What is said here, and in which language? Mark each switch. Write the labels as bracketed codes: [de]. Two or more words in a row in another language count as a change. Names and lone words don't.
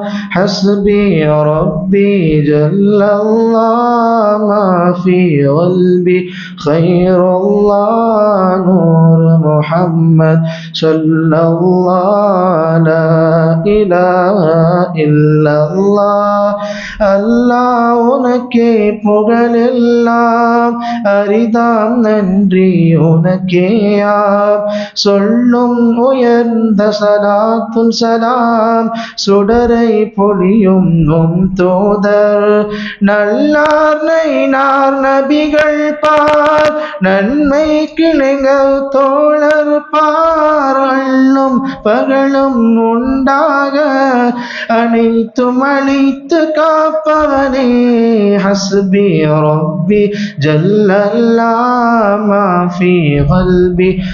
[ar] حسبي ربي جل الله ما في قلبي خير الله نور محمد صلى الله لا إله إلا الله [ta] அல்லாஹ் உனக்கே புகழெல்லாம் அரிதாம் நன்றி உனக்கேயாம் சொல்லும் உயர்ந்த சலாத்தும் சலாம் சுடரை பொழியும் உம் தூதர் நல்லார் நைனார் நபிகள் பார் நன்மை கிளைகள் தோழர் பார் அள்ளும் பகலும் உண்டாக அனைத்தும் அழித்து காப்பவனே [ar] حسبي ربي جل الله ما في قلبي